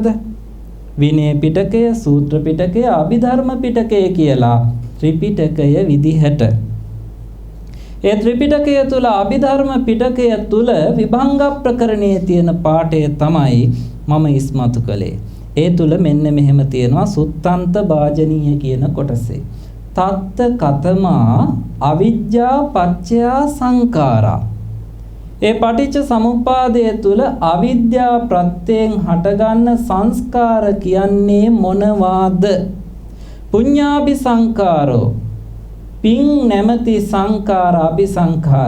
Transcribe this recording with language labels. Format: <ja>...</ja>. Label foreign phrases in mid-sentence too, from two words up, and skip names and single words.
<si>විනය පිටකය, සූත්‍ර පිටකය, අභිධර්ම පිටකය කියලා ත්‍රිපිටකය විදිහට. ඒ ත්‍රිපිටකය තුල අභිධර්ම පිටකය තුල විභංග ප්‍රකරණයේ තියෙන පාඩය තමයි මම ඉස්මතු කළේ. ඒ තුල මෙන්න මෙහෙම තියෙනවා සුත්තන්ත භාජනීය කියන කොටසේ.</si> <pi>තත්ත කතමා අවිජ්ජා පච්චය සංඛාරා.</pi> <si>ඒ පටිච්ච සමුප්පාදය තුල අවිද්‍යා ප්‍රත්‍යයෙන් හටගන්න සංස්කාර කියන්නේ මොනවාද?</si> <pi>පුඤ්ඤාභි සංඛාරෝ.</pi> <si>පින් නැමැති සංඛාර අபிසංඛාර.</si>